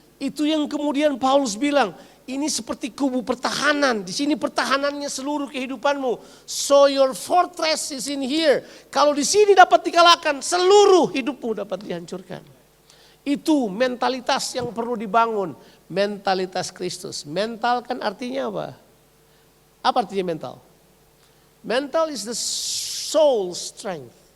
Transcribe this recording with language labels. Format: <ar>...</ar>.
<id>Itu yang kemudian Paulus bilang, ini seperti kubu pertahanan. Di sini pertahanannya seluruh kehidupanmu.</id> <en>So your fortress is in here.</en> <id>Kalau di sini dapat dikalahkan, seluruh hidupmu dapat dihancurkan. Itu mentalitas yang perlu dibangun, mentalitas Kristus. Mental kan artinya apa? Apa artinya mental?</id> <en>Mental is the soul strength.</en>